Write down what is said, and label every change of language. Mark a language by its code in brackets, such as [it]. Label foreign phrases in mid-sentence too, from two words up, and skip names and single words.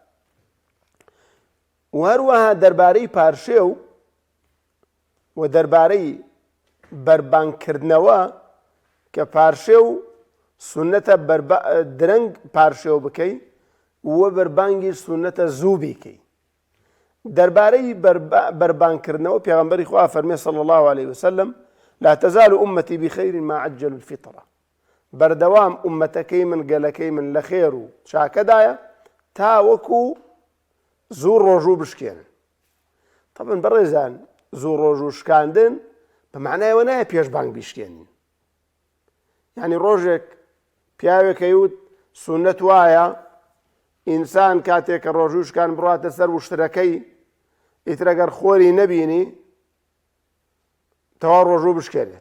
[ckb] و هەروەها دەربارەی پارشێو و دەربارەی بەربانکردنەوە، کە پارشێو سونەتە درەنگ پارشێو بکەی و بەربانگی سونەتە زوو بیکەی. دەربارەی بەربانکردنەوە پێغەمبەری خوا فەرمێ [ar] صلی الله عليه وسلم: لا تزال أمتي بخير ما عجلوا الفطرة. [ckb] بەردەوام ئومەتەکەی من، گەلەکەی من لە خێر و چاکەدایە تا وەکو زوو ڕۆژوو بشکێنن. طبعاً بەڕێزان، زوو ڕۆژوو شکاندن بە معنایەوە نایە پێشبانگ بیشکێنین. یعنی ڕۆژێک پیاوێکە یوت سونەت وایە ئینسان کاتێک کە ڕۆژوو شکان بڕاتە سەر وشترەکەی، ئیتر ئەگەر خۆری نەبینی تەواو ڕۆژوو بشکێنێت.